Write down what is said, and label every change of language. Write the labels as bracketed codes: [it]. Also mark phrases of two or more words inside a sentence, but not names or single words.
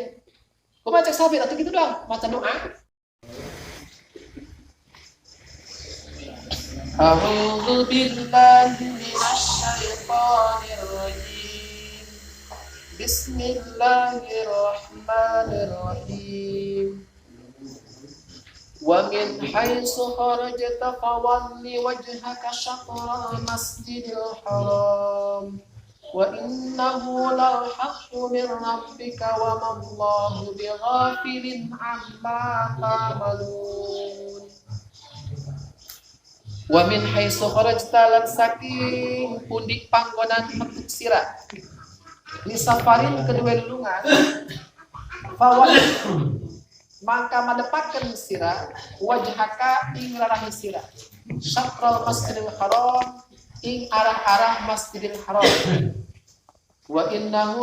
[su] Kumaha cek Sabit atuh gitu doang, maca doa. [ar] أعوذ بالله من الشيطان الرجيم. بسم الله الرحمن الرحيم. ومن حيث خرجت فول وجهك شطر المسجد الحرام. وإنه للحق من ربك وما الله بغافل عما تعملون. ومن حيث خرجت [jv] lan saking pundi panggonan metuk sira [ar] لسفر [jv] kedua lelungan fawal maka madepakeun sira wajhaka ing rarahi sira [ar] شطر المسجد الحرام [jv] ing arah-arah masjidil haram [ar] وإنه